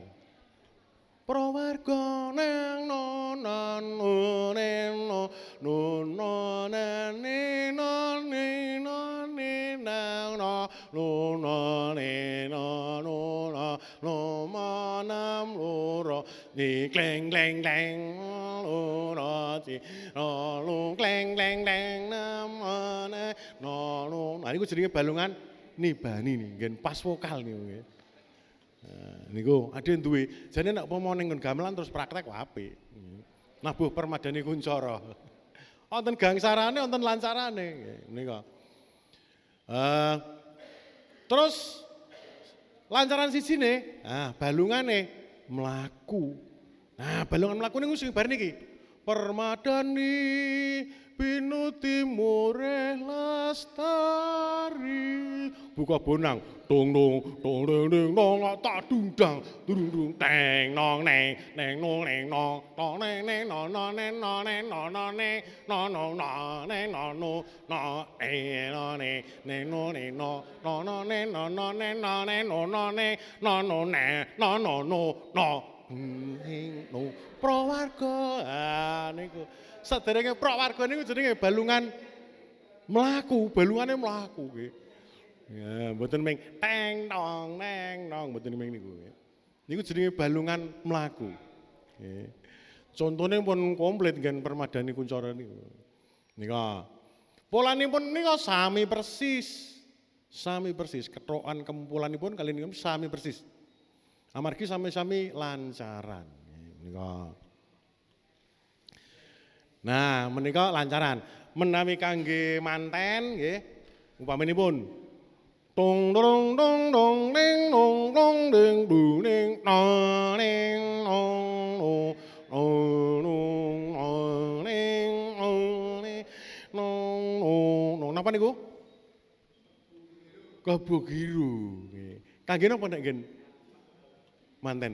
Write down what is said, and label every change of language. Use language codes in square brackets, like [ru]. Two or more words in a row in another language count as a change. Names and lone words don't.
[jv] Prawarga nang nonan neno nonane nane nane nang no manam loro ni kleng kleng kleng loro ci lu kleng kleng kleng namane no. Nah niku jenenge balungan nibani nih, ngen pas vokal niku nggih. Niku ade duwe, jane nek upama ning gamelan terus praktek apik. Nabuh Permadani Kuncoro. Wonten gangsarane, wonten lancarane nika. Terus lancaran sijine, balungane mlaku. Nah, balungan mlaku niku sing bar niki. Permadani Pinuti mureh lestari buka bonang dong dong dong dong dong dong tak dundang dung teng nong neng neng nong neng nong nong neng neng nong nong neng nong neng nong nong neng nong nong nong neng nong no no nong neng neng nong neng nong nong nong neng nong nong neng nong neng nong nong neng nong nong neng nong nong no no no prawarga niku saderenge prawarga niku jenenge balungan balungane mlaku nggih. Ya, mboten ming teng tong neng nong mboten ming niku. Niku jenenge balungan mlaku. Nggih. Contone pun komplit nggen permadani kuncara niku. Nika. Polanipun nika sami persis. Sami persis kethokan kempulanipun kali niku sami persis. Amargi sami-sami lancaran. Nika. Nah, menika lancaran. Menawi kangge manten nggih upaminipun tong dong dong dong ning dong dong ding du ning no ning no no no ning no no napa niku? Kebugiru nggih. Kangge napa nek ngen manten?